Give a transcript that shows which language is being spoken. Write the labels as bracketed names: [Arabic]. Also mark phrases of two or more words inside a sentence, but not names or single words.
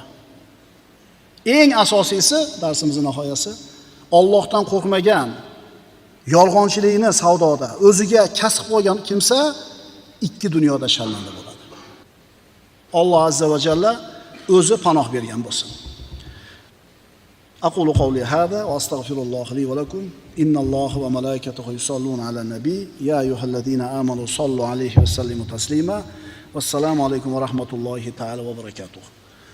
[Uzbek] Eng asosiysi, darsimizning nihoyasi, Allohdan qo'rqmagan, yolg'onchilikni savdoda o'ziga kasb qilgan kimsa ikki dunyoda sharmanda bo'ladi. Alloh [Arabic] عز وجل [Uzbek] o'zi panoh bergan bo'lsin. [Arabic] أقول قولي هذا وأستغفر الله لي ولكم إن الله وملائكته يصلون على النبي يا أيها الذين آمنوا صلوا عليه وسلموا تسليما والسلام عليكم ورحمة الله تعالى وبركاته.